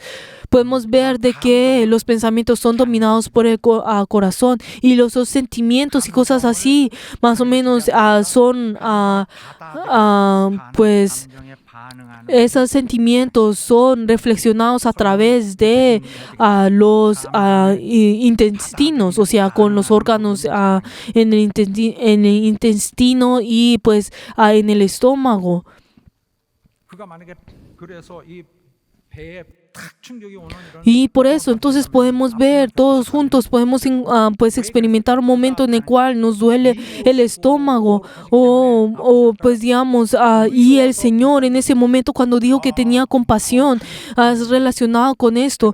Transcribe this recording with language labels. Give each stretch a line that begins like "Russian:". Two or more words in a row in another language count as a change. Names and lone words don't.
Spanish: Podemos ver de que los pensamientos son dominados por el corazón, y los sentimientos y cosas así, más o menos, son pues esos sentimientos son reflexionados a través de los intestinos, o sea, con los órganos en el intestino y pues en el estómago.
Korean: 그가 만약에 그래서 이 배에
Spanish: Y por eso, entonces podemos ver todos juntos, podemos pues experimentar un momento en el cual nos duele el estómago, o pues digamos, y el Señor en ese momento, cuando dijo que tenía compasión, es relacionado con esto.